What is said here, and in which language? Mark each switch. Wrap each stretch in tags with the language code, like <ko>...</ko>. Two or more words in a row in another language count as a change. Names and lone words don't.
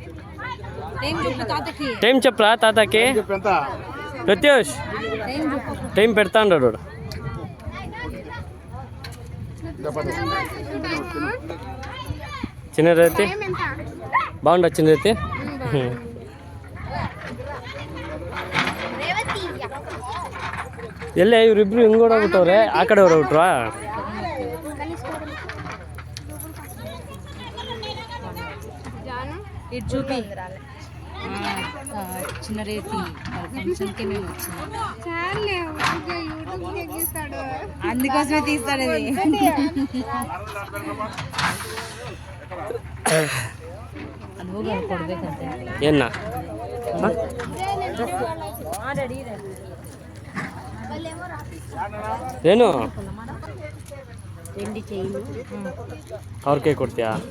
<te>టైం చెప్పరా తాతకి? ప్రత్యూష్ టైం పెడతా ఉన్నాడు. చిన్న రైతి బాగుండ చిన్న రైతి.</te> <kn>ಎಲ್ಲ ಇವರಿಬ್ರು ಹಿಂಗೋಡ ಬಿಟ್ಟವ್ರೆ, ಆ ಕಡೆ ಅವ್ರು ಬಿಟ್ರಾ?</kn> <te>ఇటు చూపి చిన్న రేతి ఫంక్షన్కి మేము వచ్చినాం, అందుకోసమే తీస్తాడు అది.</te> <kn>ಅದು ಹೋಗಿ ಅಲ್ಲಿ ಕೊಡ್ಬೇಕಂತೆ. ಏನ ಏನು ಅವ್ರಿಗೆ ಕೊಡ್ತೀಯಾ?</kn>